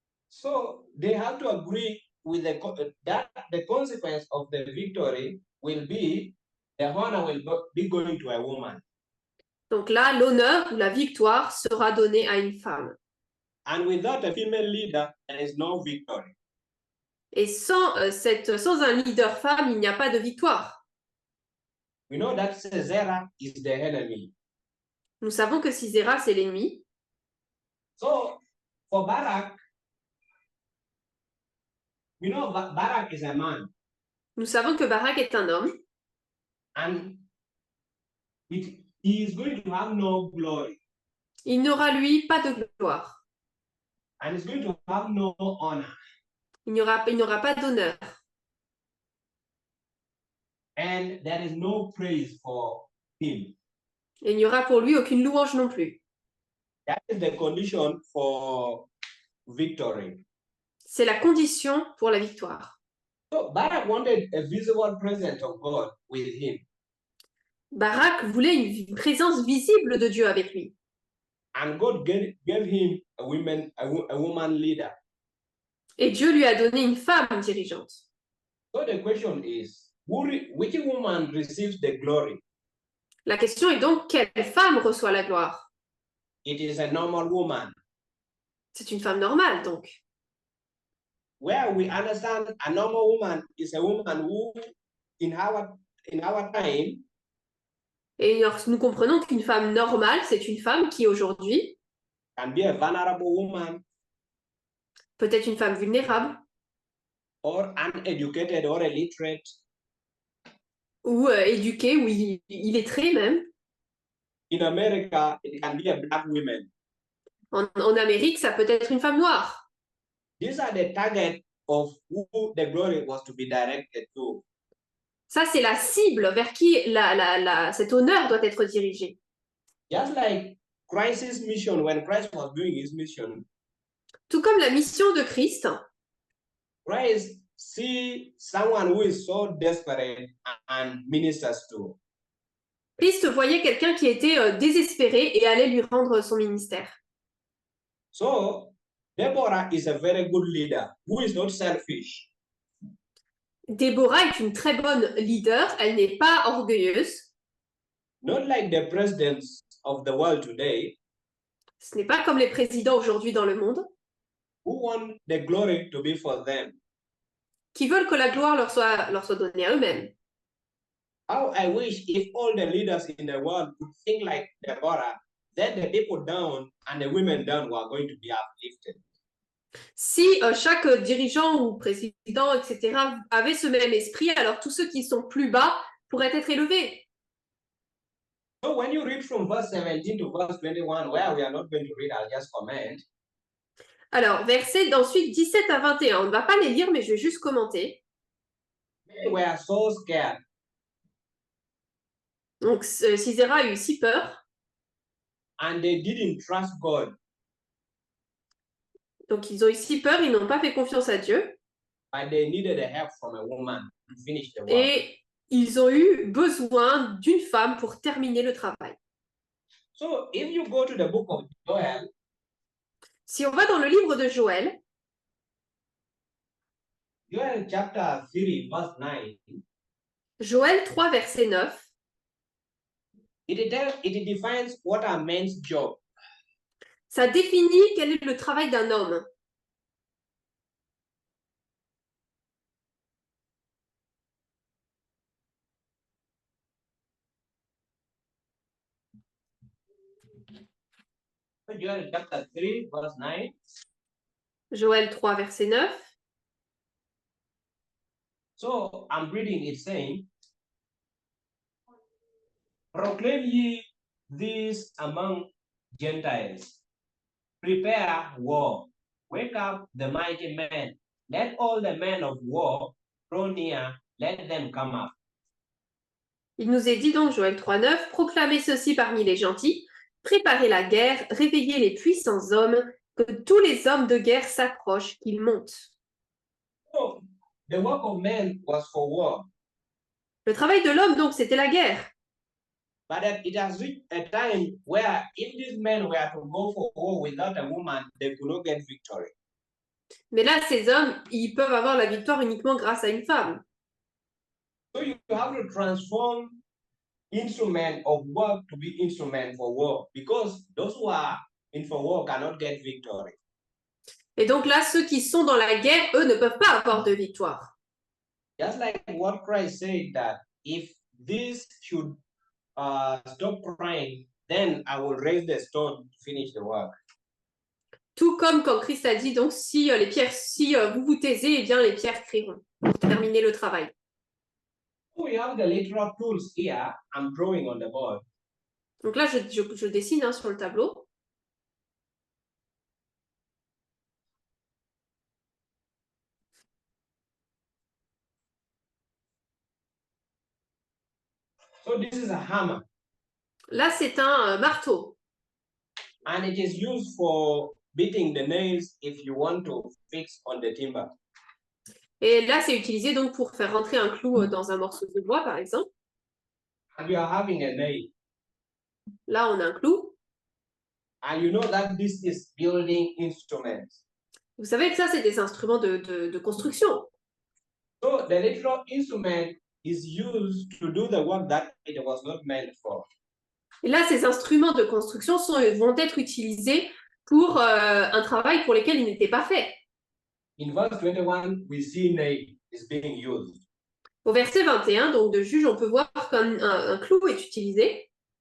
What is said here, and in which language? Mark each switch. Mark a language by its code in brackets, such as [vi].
[en] So they have to agree with that the consequence of the victory will be the honor will be going to a woman. [fr] Donc là, l'honneur ou la victoire sera donnée à une femme. [en] And without a female leader, there is no victory. [fr] Et sans un leader femme, il n'y a pas de victoire. [en] We know that Sisera is the enemy. [fr] Nous savons que Sisera, c'est l'ennemi. [en] So for Barak, we know Barak is a man. [fr] Nous savons que Barak est un homme. [en] And he is going to have no glory. [fr] Il n'aura, lui, pas de gloire. [en] And he's going to have no honor. [fr] Il n'aura pas d'honneur. [en] And there is no praise for him. [fr] Et il n'y aura pour lui aucune louange non plus. [en] That is the condition for victory. [fr] C'est la condition pour la victoire. [en] So Barak wanted a visible presence of God with him. [fr] Barak voulait une présence visible de Dieu avec lui. [en] And God gave him a woman leader. [fr] Et Dieu lui a donné une femme dirigeante. [en] So the question is, which woman receives the glory? [fr] La question est donc, quelle femme reçoit la gloire? [en] It is a normal woman. [fr] C'est une femme normale, donc. [en] Where we understand a normal woman is a woman who, in our time, [fr] Et nous comprenons qu'une femme normale, c'est une femme qui, aujourd'hui, [en] can be a vulnerable woman, [fr] peut être une femme vulnérable, [en] or uneducated or illiterate, [fr] ou éduquée, ou illettrée même. [en] In America, it can be a black woman. [fr] En Amérique, ça peut être une femme noire. [en] These are the target of who the glory was to be directed to. [fr] Ça, c'est la cible vers qui cet honneur doit être dirigé. [en] Just like Christ's mission, when Christ was doing his mission, [fr] Tout comme la mission de Christ, [en] Christ see someone who is so desperate and ministers to. [fr] Christ voyait quelqu'un qui était désespéré et allait lui rendre son ministère. [en] So, Deborah is a very good leader who is not selfish. [fr] Déborah est une très bonne leader, elle n'est pas orgueilleuse. [en] Not like the presidents of the world today. [fr] Ce n'est pas comme les présidents aujourd'hui dans le monde. [en] Who want the glory to be for them. [fr] Qui veulent que la gloire leur soit donnée à eux-mêmes. [en] How I wish if all the leaders in the world would think like Deborah then the people down and the women down were going to be uplifted. [fr] Si chaque dirigeant ou président, etc., avait ce même esprit, alors tous ceux qui sont plus bas pourraient être élevés. [en] So when you read from verse 17 to verse 21, where we are not going to read, I'll just comment. [fr] Alors, versets ensuite 17 à 21, on ne va pas les lire, mais je vais juste commenter. [en] They were so scared. [fr] Donc, Sisera a eu si peur, [en] And they didn't trust God, [fr] donc ils ont eu si peur, ils n'ont pas fait confiance à Dieu, [en] but they needed the help from a woman to finish the work. [fr] et ils ont eu besoin d'une femme pour terminer le travail. [en] So if you go to the book of Joel, [fr] Si on va dans le livre de Joël, [en] Joel chapter 3, verse 9, [fr] Joël 3, verset 9, [en] it defines what a man's job. [fr] ça définit quel est le travail d'un homme. [en] So Joel chapter 3, verse 9. [fr] Joël 3, verset 9. [en] So I'm reading it saying, proclaim ye this among Gentiles, prepare war, wake up the mighty men, let all the men of war draw near, let them come up. [fr] Il nous est dit donc, Joël 3, 9, proclamez ceci parmi les gentils, préparez la guerre, réveillez les puissants hommes, que tous les hommes de guerre s'approchent, qu'ils montent. [en] So the work of men was for war, [fr] Le travail de l'homme, donc, c'était la guerre. [en] but it has reached a time where if these men were to go for war without a woman, they could not get victory. [fr] Mais là, ces hommes, ils peuvent avoir la victoire uniquement grâce à une femme. [en] So you have to transform instrument of work to be instrument for war, because those who are in for war cannot get victory. [fr] Et donc là, ceux qui sont dans la guerre, eux, ne peuvent pas avoir de victoire. [en] Just like what Christ said that if this should stop crying, then I will raise the stone to finish the work. [fr] Tout comme quand Christ a dit, donc, si vous vous taisez, eh bien, les pierres crieront pour terminer le travail. [en] So we have the literal tools here. I'm drawing on the board. [fr] Donc là, je dessine sur le tableau. [en] So this is a hammer, [fr] Là, c'est un marteau. [en] and it is used for beating the nails if you want to fix on the timber. [fr] Et là, c'est utilisé donc pour faire rentrer un clou dans un morceau de bois, par exemple. [en] And you are having a nail, [fr] Là, on a un clou. [en] and you know that this is building instruments. [fr] Vous savez que ça, c'est des instruments de construction. [en] So the literal instrument is used to do the work that it was not meant for. [fr] Et là, ces instruments de construction vont être utilisés pour un travail pour lequel ils n'étaient pas faits. [en] In verse 21, we see nail is being used. [fr] Au verset 21, donc de Juge, on peut voir qu'un clou est utilisé.